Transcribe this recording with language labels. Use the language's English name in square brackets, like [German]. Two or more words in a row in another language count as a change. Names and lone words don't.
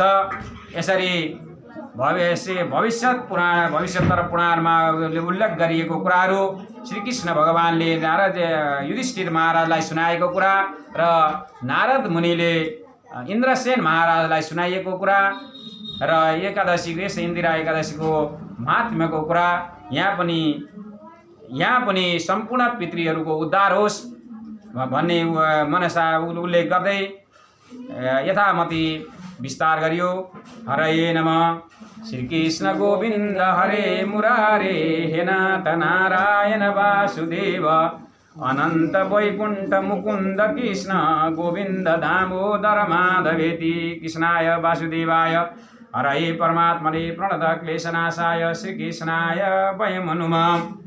[Nepali] यसरी भविष्योत्तर पुराणमा उल्लेख गरिएको कुराहरू श्रीकृष्ण भगवानले युधिष्ठिर महाराजलाई सुनाएको कुरा र नारद मुनिले इन्द्रसेन महाराजलाई सुनाइएको कुरा र इन्दिरा एकादशीको महात्म्यको कुरा यहाँ पनि सम्पूर्ण पितृहरूको उद्धार होस् भन्ने मनसा उल्लेख गर्दै यथामति विस्तार गरियो। [Sanskrit] हरये नमः। श्रीकृष्ण गोविन्द हरे मुरारे, हे नाथ नारायण वासुदेव, अनन्त वैकुण्ठ मुकुन्द कृष्ण गोविन्द दामोदर माधवेति। कृष्णाय वासुदेवाय हरये परमात्मने प्रणत क्लेशनाशाय श्रीकृष्णाय वयं नुमः।